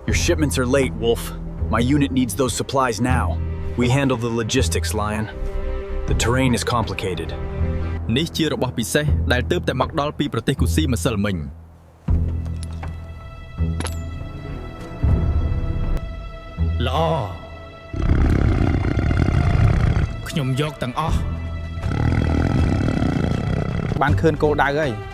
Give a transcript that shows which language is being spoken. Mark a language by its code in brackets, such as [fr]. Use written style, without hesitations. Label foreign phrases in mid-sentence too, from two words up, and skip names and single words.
[en] Your shipments are late, Wolf. My unit needs those supplies now. We handle the logistics, Lion. The terrain is complicated. [km] នេះជារបស់ពិសេសដែលទើបតែមកដល់ពីប្រទេសគូស៊ីម្សិលមិញល្អខ្ញុំយកទាំងអស់ បានឃើញគោលដៅហើយ